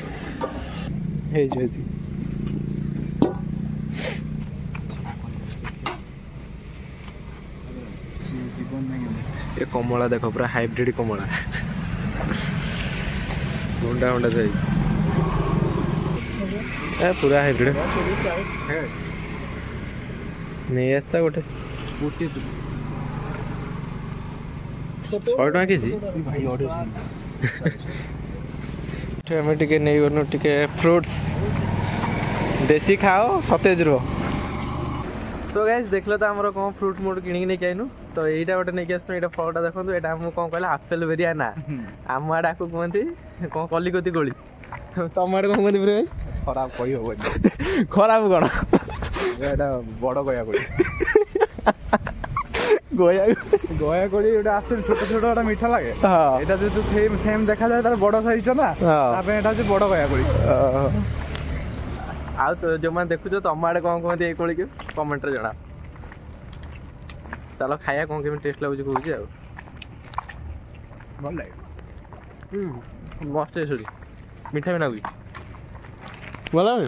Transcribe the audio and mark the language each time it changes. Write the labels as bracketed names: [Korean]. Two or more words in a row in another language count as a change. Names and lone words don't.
[Hindi] ये कमला देख पूरा हाइब्रिड कमला हुंडा हुंडा से पूरा हाइब्रिड [Odia] ନେଇ ଆସିଥା ଗୋଟେ ଗୋଟିଏ 100 ଟଙ୍କା କେଜି ଭାଇ ଅଡ଼ିଓ ଏଠି ଆମେ ଟିକେ ନେଇଗଲୁ ଟିକେ ଫ୍ରୁଟ୍ସ ଦେଶୀ ଖାଅ ସତେଜ ରୁହ ତ ଗାଇସ୍ ଦେଖିଲ ତ ଆମର କ'ଣ ଫ୍ରୁଟ୍ ମୁଟ୍ କିଣିକି ନେଇକି ଆଇନୁ ତ ଏଇଟା ଗୋଟେ ନେଇକି ଆସିଛୁ ଏଇଟା ଫଳଟା ଦେଖନ୍ତୁ ଏଇଟା ଆମକୁ କ'ଣ କହିଲା ଆପେଲ ବେରିଆ ନା ଆମ ଆଡ଼େ ଆକୁ କୁହନ୍ତି କ'ଣ କଲିକତି କୋଳି ତମ ଆଡ଼େ କ'ଣ କୁହନ୍ତି ଭାଇ ଖରାପ କହିହବନି ଖରାପ କ'ଣ ଏଇଟା ବଡ଼ ଗୟା କୋଳି ଗୋୟା ଗୟା କୋଳି ଗୋଟେ ଆସେ ଛୋଟ ଛୋଟ ଗୋଟେ ମିଠା ଲାଗେ ହଁ [Bangla] এটা যেহেতু সেম দেখা যায় তার বড় সাইজটা না [Odia] ତା ପାଇଁ [Bangla] এটা হচ্ছে বড় গয়া কোଳି [Odia] ଆଉ ତ ଯେଉଁମାନେ ଦେଖୁଛ ତମ ଆଡ଼େ କ'ଣ କୁହନ୍ତି ଏଇ କୋଳିକୁ କମେଣ୍ଟରେ ଜଣା ଚାଲ ଖାଇବା କ'ଣ କେମିତି ଟେଷ୍ଟ ଲାଗୁଛି କହୁଛି ଆଉ ଭଲ ଲାଗେ ମସ୍ତ ଟେଷ୍ଟ ମିଠା ବି ନାଗୁଛି ଭଲ ଲାଗୁନି